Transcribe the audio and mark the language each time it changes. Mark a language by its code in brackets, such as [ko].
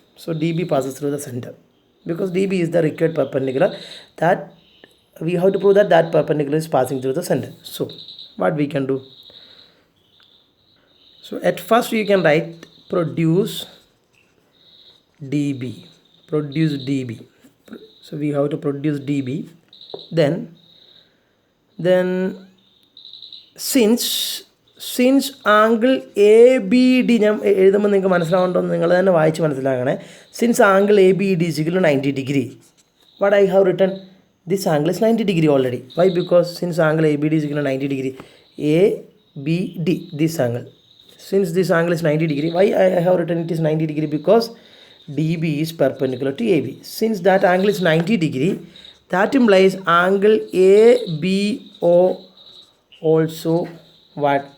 [en] So DB passes through the center. Because DB is the required perpendicular, that we have to prove that that perpendicular is passing through the center. So what we can do? So at first you can write produce DB. Produce DB. So we have to produce DB. Then since angle ABD [ml] ഞാൻ എഴുതുമ്പോൾ നിങ്ങൾക്ക് മനസ്സിലാവുന്നുണ്ടോ നിങ്ങൾ തന്നെ വായിച്ച് മനസ്സിലാക്കണേ. [en] Since angle ABD is equal to 90 degree, what I have written, this angle is 90 degree already. Why? Because since angle ABD is equal to 90 degree, ABD, this angle, since this angle is 90 degree, why I have written it is 90 degree? Because DB is perpendicular to AB. Since that angle is 90 degree, that implies angle ABO also what?